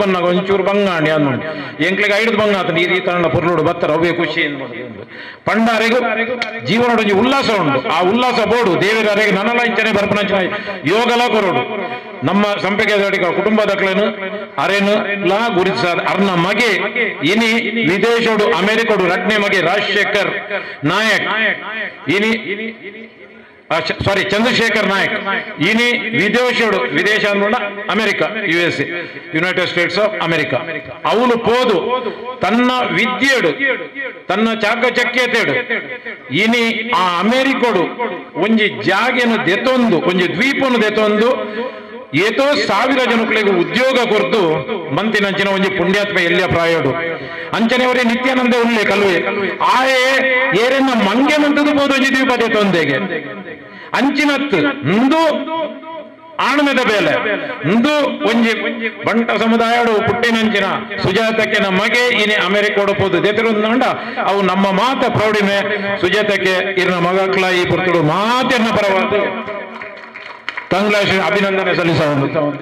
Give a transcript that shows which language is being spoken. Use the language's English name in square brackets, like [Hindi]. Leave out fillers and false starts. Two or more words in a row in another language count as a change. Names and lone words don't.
[Tulu] ಬನ್ನಾಗ ಒಂಚೂರು ಬಂಗಾಣಿ ಅನ್ನು ಎಂಕ್ಲಿಗೆ ಐದು ಬಂಗ ಆತನ ಈ ರೀತಿ ಪುರ್ಲೋಡು ಬತ್ತರ ಅವೇ ಖುಷಿ ಪಂಡಾರೆಗೂ ಜೀವನೋಡ ಉಲ್ಲಾಸ ಉಂಟು ಆ ಉಲ್ಲಾಸ ಬೋಡು ದೇವರಿಗೆ ನನಲ ಇಂಚನೆ ಬರ್ಪನಂಚನೆ ಯೋಗಲ ಕೊರೋಡು ನಮ್ಮ ಸಂಪೆಗೆ ಕುಟುಂಬದಕ್ಲೇನು ಅರೇನು ಲಾ ಗುರುತಿಸಾದ ಅರ್ನ ಮಗೆ ಇನಿ ವಿದೇಶೋಡು ಅಮೆರಿಕೋಡು ರಡ್ನೆ ಮಗೆ ರಾಜಶೇಖರ್ ನಾಯಕ್ ಇನಿ ಸಾರಿ ಚಂದ್ರಶೇಖರ್ ನಾಯಕ್ ಇನಿ ವಿದೇಶೋಡು ವಿದೇಶ ಅಂದ್ಕೊಂಡ ಅಮೆರಿಕ USA ಯುನೈಟೆಡ್ ಸ್ಟೇಟ್ಸ್ ಆಫ್ ಅಮೆರಿಕಾ ಅವನು ಪೋದು ತನ್ನ ವಿದ್ಯೆಡು ತನ್ನ ಚಾಕಚಕ್ಯತೆಡು ಇನಿ ಆ ಅಮೆರಿಕೋಡು ಒಂಜಿ ಜಾಗೆನು ದೆತೊಂದು ಒಂಜಿ ದ್ವೀಪನು ದೆತೊಂದು ಏತೋ 1000 ಜನಗಳಿಗೆ ಉದ್ಯೋಗ ಕೊರ್ದು ಮಂತಿನಂಚಿನ ಒಂಜಿ ಪುಣ್ಯಾತ್ಮ ಎಲ್ಲಿಯ ಪ್ರಾಯೋಡು ಅಂಚನೆಯವರೇ ನಿತ್ಯಾನಂದ ಉಳ್ಳೆ ಕಲ್ವೆ ಆಯೇ ಏರೆನ್ನ ಮಂಗೆ ಮಂತದು ಬೋದು ಒಂಜಿ ದ್ವೀಪ ದೆತೊಂದೆಗೆ ಅಂಚಿನತ್ತು ಇಂದು ಆಣಮೆದ ಬೇಲೆ ಇಂದು ಒಂಜಿ ಬಂಟ ಸಮುದಾಯಡು ಪುಟ್ಟಿನಂಚಿನ ಸುಜಾತಕ್ಕೆ ನಮಗೆ ಇನಿ ಅಮೆರಿಕೋಡು ಪೋದು ದೆತಿರುಂದಂಡ ಅವು ನಮ್ಮ ಮಾತ ಪ್ರೌಢಿಮೆ ಸುಜಾತಕ್ಕೆ ಇರ್ನ ಮಗಕ್ಲ ಈ ಪುರ್ತುಡು ಮಾತೆನ್ನ ಪರವಾದ ಕಂಗ್ಲಾಶ್ ಅಭಿನಂದನೆ ಸಲ್ಲಿಸ